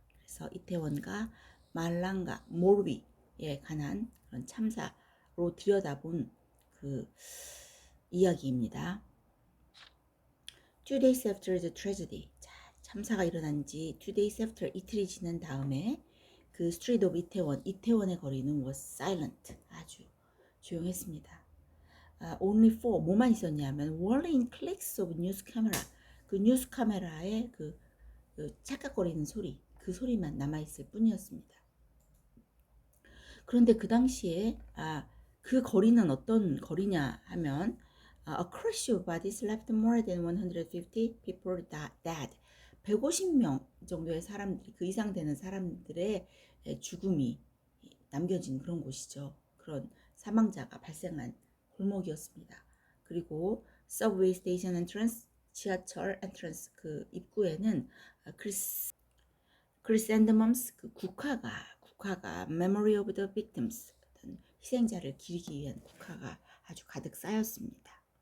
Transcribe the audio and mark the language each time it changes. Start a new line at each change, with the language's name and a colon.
Korean: 그래서 이태원과 말랑과 모르비에 관한 그런 참사로 들여다본 그 이야기입니다.
English: 2 days after the tragedy.
Korean: 자, 참사가 일어난 지
English: 2 days after
Korean: 이틀이 지난 다음에 그
English: street of
Korean: 이태원의 거리는
English: was silent.
Korean: 아주 조용했습니다.
English: only for
Korean: 뭐만 있었냐면
English: whirling clicks of news camera.
Korean: 그 뉴스 카메라의 그 찰칵거리는 소리, 그 소리만 남아있을 뿐이었습니다. 그런데 그 당시에 그 거리는 어떤 거리냐 하면
English: a crush of bodies left more than 150 people dead.
Korean: 150명 정도의 사람들이 그 이상 되는 사람들의 죽음이 남겨진 그런 곳이죠. 그런 사망자가 발생한 골목이었습니다. 그리고
English: subway station entrance,
Korean: 지하철 entrance 그 입구에는 크리샌드멈스 그 국화가
English: memory of the victims
Korean: 어떤 희생자를 기리기 위한 국화가 아주 가득 쌓였습니다.